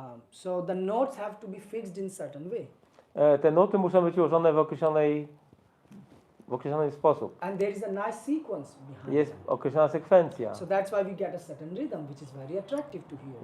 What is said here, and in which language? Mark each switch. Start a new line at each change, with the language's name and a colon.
English: So the notes have to be fixed in certain way.
Polish: Te nuty muszą być ułożone w określony sposób.
English: And there is a nice sequence behind
Polish: Jest
English: them.
Polish: określona sekwencja.
English: So that's why we get a certain rhythm, which is very attractive to hear.